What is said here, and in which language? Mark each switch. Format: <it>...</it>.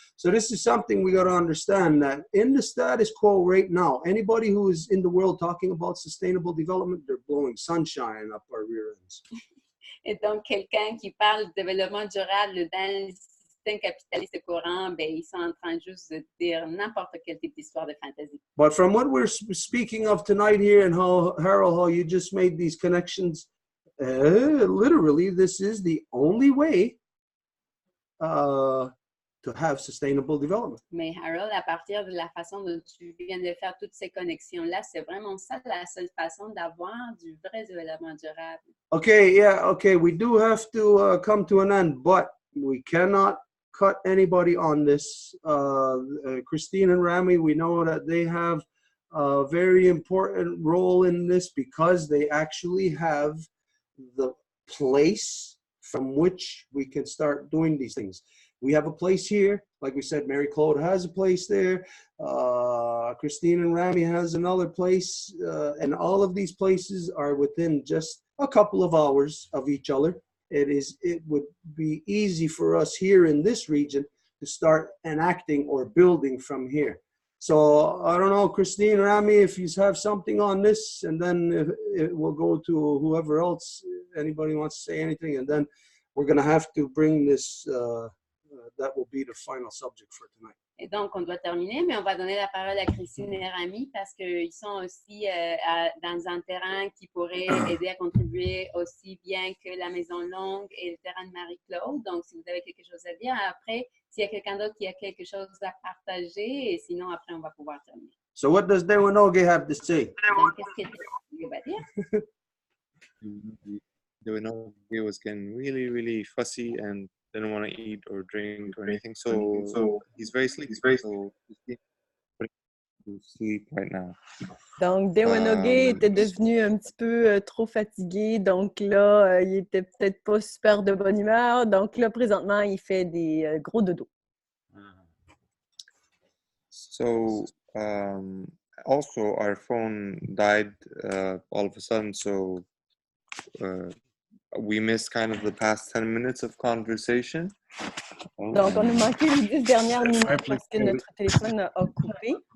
<en>So this is something we got to understand, that in the status quo right now, anybody who is in the world talking about sustainable development, they're blowing sunshine up our rear ends.</en> <fr>Et donc, quelqu'un qui parle de développement durable dans le système capitaliste courant, ben, ils sont en train juste de dire n'importe quel type d'histoire de fantasy.</fr> <en>But from what we're speaking of tonight here and how, Harold, how you just made these connections, literally, this is the only way to have sustainable development.</en> <fr>Mais Harold, à partir de la façon dont tu viens de faire toutes ces connexions-là, c'est vraiment ça la seule façon d'avoir du vrai développement durable.</fr> <en>Okay, yeah, okay, we do have to come to an end, but we cannot cut anybody on this. Christine and Rami, we know that they have a very important role in this because they actually have the place from which we can start doing these things. We have a place here, like we said, Mary Claude has a place there, Christine and Rami has another place, and all of these places are within just a couple of hours of each other. It would be easy for us here in this region to start enacting or building from here. So I don't know, Christine, Rami, if you have something on this, and then it will go to whoever else, anybody wants to say anything, and then we're going to have to bring this, that will be the final subject for tonight.</en> <fr>Et donc, on doit terminer, mais on va donner la parole à Christine et Rami parce qu'ils sont aussi dans un terrain qui pourrait aider à contribuer aussi bien que la Maison Longue et le terrain de Marie-Claude. Donc, si vous avez quelque chose à dire, après, s'il y a quelqu'un d'autre qui a quelque chose à partager, et sinon, après, on va pouvoir terminer.</fr> <en>So what does Dewanoge have to say?</en> <fr>Donc, qu'est-ce que tu vas dire?</fr> <en>The was getting really, really fussy and didn't want to eat or drink or anything. So he's very sleepy. So he's to sleep right now.</en> <fr>Donc, Dewanoge était devenu un petit peu trop fatigué. Donc là, il était peut-être pas super de bonne humeur. Donc là, présentement, il fait des gros dodos.</fr> <en>So also our phone died all of a sudden, so we missed kind of the past 10 minutes of conversation.</en> <fr>Donc, on a manqué les 10 dernières minutes parce que notre téléphone a coupé.</fr>